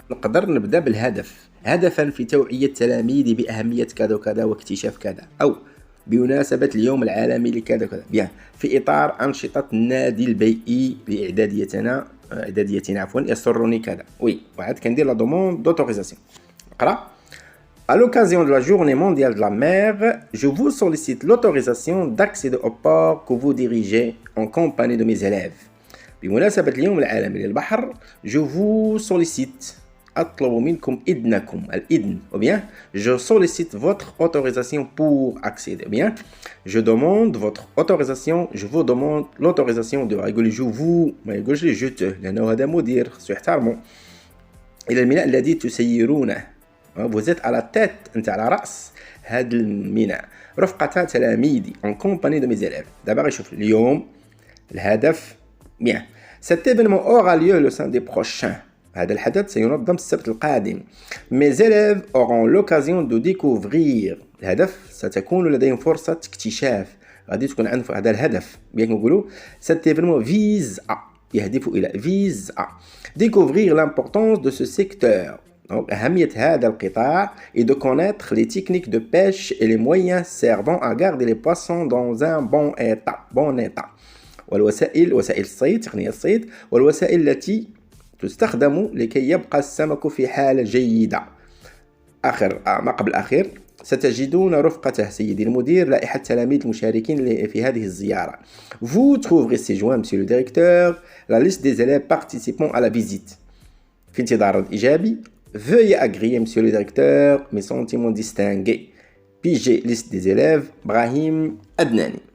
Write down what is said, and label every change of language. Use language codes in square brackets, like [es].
[ar] نقدر نبدا بالهدف. هدفا في توعية تلاميذي بأهمية كذا وكذا واكتشاف كذا، أو بمناسبة اليوم العالمي لكذا وكذا. بيان. في إطار أنشطة النادي البيئي لإعداديتنا يسرني كذا. وي. وعاد كندير [fr] لا دوموند دوتوريزاسيون. [ar] اقرا. [fr] À l'occasion de la journée mondiale de la mer, je vous sollicite l'autorisation d'accéder au port que vous dirigez en compagnie de mes élèves. [ar] بمناسبة اليوم العالمي للبحر, [fr] je vous sollicite, [ar] أطلب منكم إذنكم, الإذن, [fr] ou bien, je sollicite votre autorisation pour accéder, ou bien, je demande votre autorisation, je vous demande l'autorisation de, [ar] يقول [fr] je vous, [ar] ما يقولش لي [fr] je te, [ar] لأنه هذا مدير, سيحترمه, إلى الميناء الذي تسيرونه, [fr] vous êtes à la tête, [ar] أنت على رأس هذا الميناء, رفقة تلاميذي, [fr] en compagnie de mes élèves. [ar] دابا غنشوف اليوم, الهدف, bien. [fr] Cet événement aura lieu le samedi prochain. [ar] هذا الحدث سينظم السبت القادم. [fr] Mes élèves auront l'occasion de découvrir. [ar] الهدف ستكون لديهم فرصة اكتشاف. غادي تكون عندهم هذا الهدف. [fr] bien [ar] نقولوا [fr] cet événement vise à [ar] يهدف إلى [fr] vise à découvrir l'importance de ce secteur. Donc, [ar] أهمية هذا القطاع [fr] est de connaître les techniques de pêche et les moyens servant à garder les poissons dans un bon état. [ar] والوسائل وسائل الصيد تقنية الصيد والوسائل التي تستخدم لكي يبقى السمك في حالة جيدة. ما قبل الأخير ستجدون رفقته سيدي المدير لائحة التلاميذ المشاركين في هذه الزيارة. [fr] Vous trouverez ces joints, monsieur le directeur, la liste des élèves participant à la visite. [ar] في انتظار الإجابي. [fr] Veuillez agréer, monsieur le directeur, mes sentiments distingués. PG liste des élèves, Brahim Adnani.